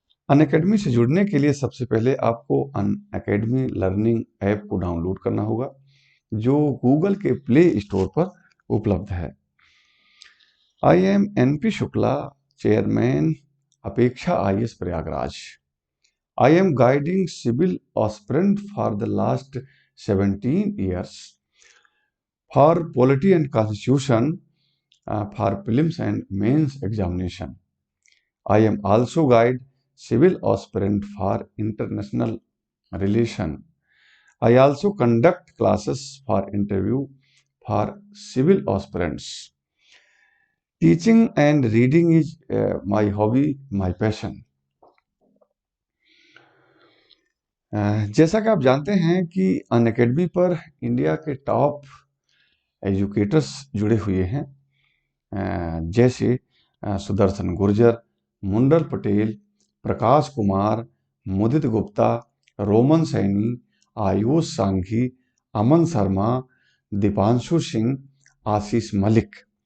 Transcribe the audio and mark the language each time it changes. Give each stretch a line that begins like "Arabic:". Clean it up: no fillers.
Hindi: अन academy से जुड़ने के लिए सबसे पहले आपको अन अकेडमी लर्निंग ऐप को डाउनलोड करना होगा, जो गूगल के प्ले स्टोर पर उपलब्ध है।
English: I am NP Shukla, chairman Apeksha IAS Prayagraj. I am guiding civil aspirant for the last 17 years for polity and constitution, for prelims and mains examination. I am also guide civil aspirant for international relation. I also conduct classes for interview for civil aspirants. Teaching and reading is my hobby, my passion.
Hindi: जैसा कि आप जानते हैं कि अन academy पर India के top educators जुड़े हुए हैं, जैसे सुदर्शन गुर्जर, मुंडल पटेल, प्रकाश कुमार, मुदित गुप्ता, रोमन सैनी, आयुष सांघी, अमन शर्मा, दीपांशु सिंह, आशीष मलिक।